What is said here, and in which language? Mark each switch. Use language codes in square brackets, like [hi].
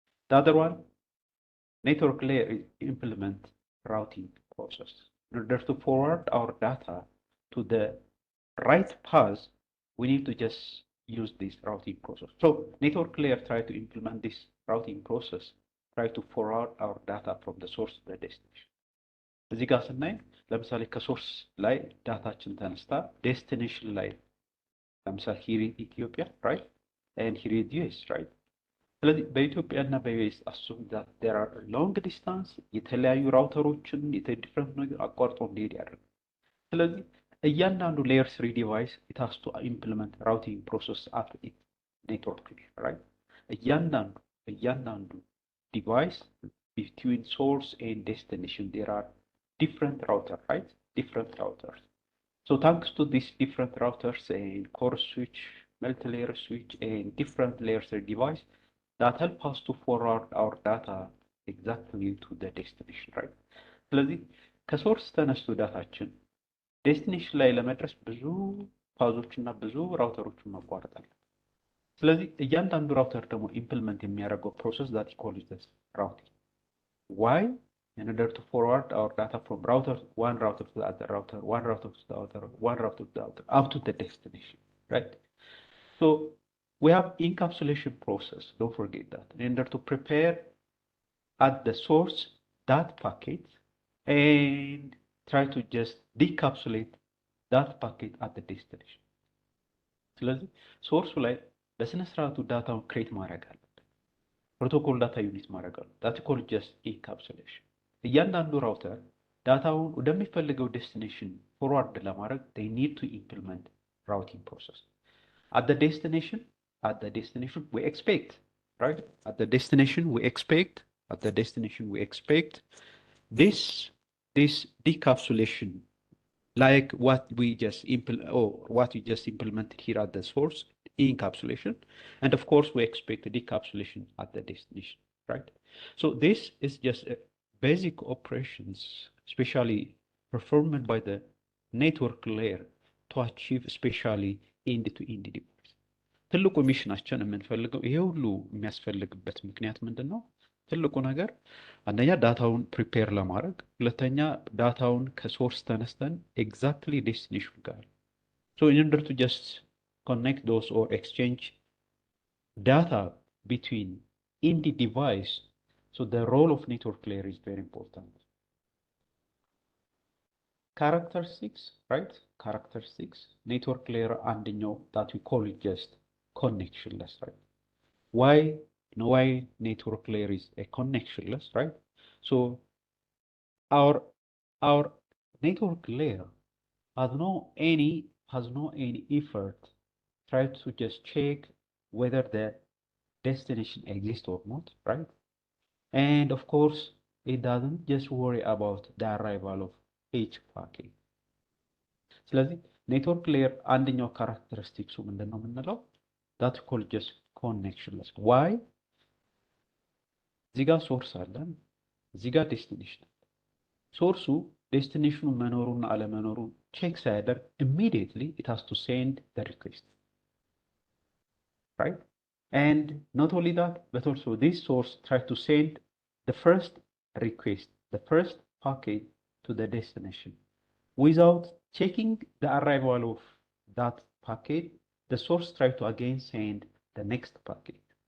[en] The other one, network layer implement routing process. In order to forward our data to the right path, we need to just use this routing process. So network layer try to implement this routing process, try to forward our data from the source to the destination. [am] እዚህ ጋር ስናይ ለምሳሌ ከሶርስ ላይ ዳታችን ተነስታ ዴስቲኔሽን ላይ ለምሳሌ [en] ሂር ኢትዮጵያ ራይት ኤንድ ሂር ዩኤስ ራይት። [am] ስለዚህ በኢትዮጵያ እና በዩኤስ [en] አሱም ዛት ዴር አር ሎንግ ዲስታንስ [am] የተለያዩ ራውተሮችን ዲፍረንት ነገር አቋርጦ እንዲሄድ ያደርጋል። ስለዚህ እያንዳንዱ [en] ሌየር ስሪ ዲቫይስ ኢት ሃዝ ቱ ኢምፕሊመንት ራውቲንግ ፕሮሰስ አት ኢት ኔትወርክ ራይት። [am] እያንዳንዱ ዲቫይስ [en] between source and destination there are different routers, right? Different routers. So thanks to these different routers and core switch, multi-layer switch, and different layers of device that help us to forward our data exactly to the destination, right? [am] ስለዚህ ከሶርስ ተነስቶ ዳታችን ዴስቲኔሽን ላይ ለመድረስ ብዙ ፓዞች እና ብዙ ራውተሮችን ማቋረጥ አለ። ስለዚህ እያንዳንዱ ራውተር ደግሞ ኢምፕልመንት የሚያደርገው ፕሮሰስ [en] that calls this routing. Why? In order to forward our data from one router to the other router, one router to the other, one router to the other, up to the destination, right? So we have encapsulation process. Don't forget that. In order to prepare at the source that packet and try to just decapsulate that packet at the destination. [am] ስለዚህ ሶርሱ ላይ በስነ ስርዓቱ ዳታውን ክሬት ማድረግ አለበት። ፕሮቶኮል ዳታ ዩኒት ማድረግ አለ። [en] ዳት ኮል ጀስት ኢንካፕሱሌሽን። [am] እያንዳንዱ ራውተር ዳታውን ወደሚፈልገው ዴስቲኔሽን ፎርዋርድ ለማድረግ [en] they need to implement routing process. At the destination we expect, right? At the destination we expect this decapsulation like what we just implemented here at the source, encapsulation, and of course we expect the decapsulation at the destination, right? So this is just basic operations, especially performed by the network layer to achieve especially end-to-end device. [am] ትልቁ ሚሽናችን የምንፈልገው ይሄ ሁሉ የሚያስፈልግበት ምክንያት ምንድን ነው? ትልቁ ነገር አንደኛ ዳታውን ፕሪፔር ለማድረግ፣ ሁለተኛ ዳታውን ከሶርስ ተነስተን ኤግዛክትሊ ዴስቲኔሽን ጋር [en] so in order to just connect those or exchange data between in the device, so the role of network layer is very important. Characteristics, right? Characteristics, network layer [am] አንደኛው [en] that we call it just connectionless, right? Why network layer is a connectionless, right? So our network layer has no any effort try to just check whether the destination exists or not, right? And of course it doesn't just worry about the arrival of each packet. [am] ስለዚህ ኔትወርክ ሌየር አንደኛው ካራክተሪስቲክሱ ምንድነው የምንለው? [en] that call just connectionless. Why? [am] እዚህ ጋር ሶርስ አለን፣ እዚህ ጋር ዴስቲኔሽን አለ። ሶርሱ ዴስቲኔሽኑ መኖሩና አለመኖሩ ቼክ ሳያደርግ [en] immediately it has to send the request, right? And not only that, but also this source tries to send the first request, the first packet to the destination. Without checking the arrival of that packet, the source tries to again send the next packet.